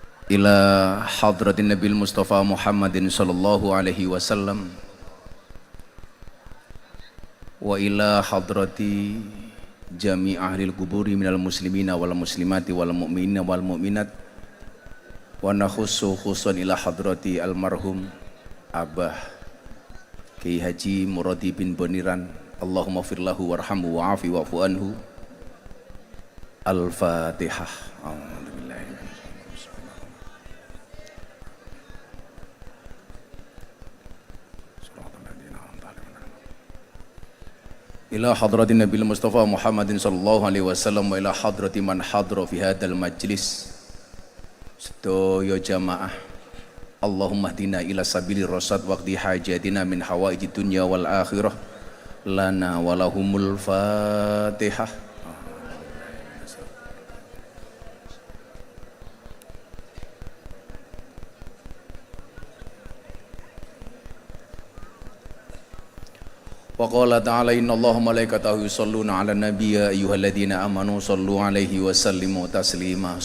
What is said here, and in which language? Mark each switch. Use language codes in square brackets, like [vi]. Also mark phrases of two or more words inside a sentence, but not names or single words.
[ar] إلى حضرة النبي المصطفى محمد صلى الله عليه وسلم وإلى حضرة جميع أهل القبور من المسلمين والمسلمات والمؤمنين والمؤمنات ونخص خصوصا إلى حضرة المرحوم Abah Kiai Haji Muradi bin Boniran, اللهم اغفر له وارحمه وعافه واعف عنه. الفاتحة. إلى حضرة النبي المصطفى محمد صلى الله عليه وسلم وإلى حضرة من حضر في هذا المجلس. [jv] Sedaya jamaah, [ar] اللهم اهدنا إلى سبيل الرشاد واقض حاجاتنا من حوائج الدنيا والآخرة لنا ولهم الفاتحة. وقال تعالى إن الله وملائكته يصلون على النبي يا أيها الذين آمنوا صلوا عليه وسلموا تسليما.